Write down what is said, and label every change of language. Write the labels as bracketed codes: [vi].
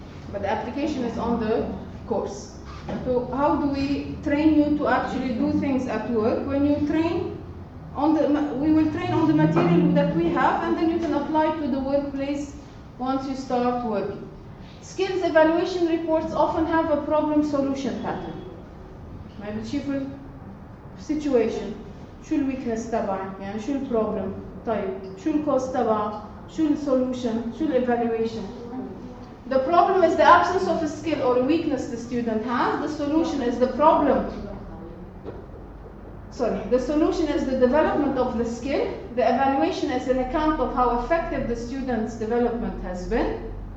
[en] But the application is on the course. So how do we train you to actually do things at work? When you train, we will train on the material that we have, and then you can apply to the workplace once you start working. Skills evaluation reports often have a problem solution pattern. [ar] ما بتشوفوا situation شو الويكنس تبعي يعني شو البروبلم طيب شو الكوست تبعه شو السولوشن شو الايفالويشن. [en] The problem is the absence of a skill or a weakness the student has. The solution is the solution is the development of the skill. The evaluation is an account of how effective the student's development has been.